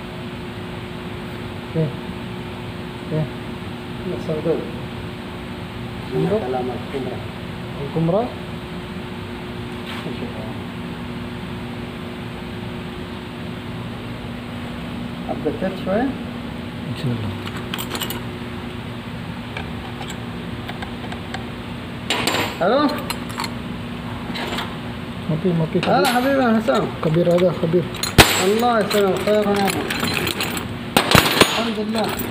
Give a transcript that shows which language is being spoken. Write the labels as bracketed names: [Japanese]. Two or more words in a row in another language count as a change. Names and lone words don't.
[Filipino] Okay. Nasa doon. Ano? Salamat. Kumra. Ang kumra [Arabic] updated شوية. إن شاء الله. الو ما في هلا حبيبي حسام. كبير هذا كبير. الله يسلمك خير ونعمة. الحمد لله.